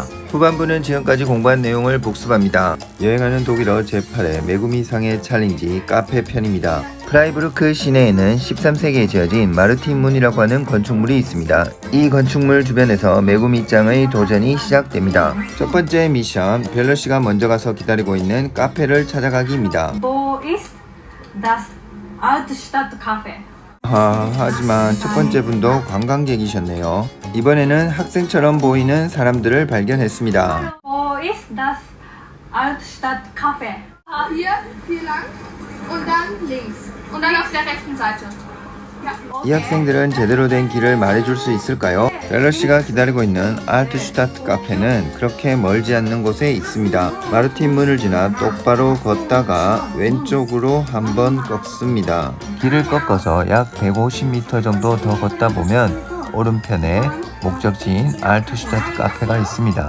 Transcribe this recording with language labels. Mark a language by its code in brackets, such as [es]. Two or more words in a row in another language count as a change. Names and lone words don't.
[ko] 후반부는 지금까지 공부한 내용을 복습합니다. 여행하는 독일어 제8회 매구미상의 챌린지 카페 편입니다. 프라이부르크 시내에는 13세기에 지어진 마르틴 문이라고 하는 건축물이 있습니다. 이 건축물 주변에서 매구미짱의 도전이 시작됩니다. 첫 번째 미션, 벨러 씨가 먼저 가서 기다리고 있는 카페를 찾아가기입니다. [de] Wo ist das Altstadtcafé? [ko] 하지만 첫 번째 분도 관광객이셨네요. 이번에는 학생처럼 보이는 사람들을 발견했습니다. [de] Wo ist das Altstadtcafé? Hier lang und dann links. Und dann auf der rechten Seite. [ko] 이 학생들은 제대로 된 길을 말해줄 수 있을까요? 벨러 씨가 기다리고 있는 알트슈타트 카페는 그렇게 멀지 않는 곳에 있습니다. 마르틴 문을 지나 똑바로 걷다가 왼쪽으로 한번 꺾습니다. 길을 꺾어서 약 150m 정도 더 걷다 보면 오른편에 목적지인 알트슈타트 카페가 있습니다.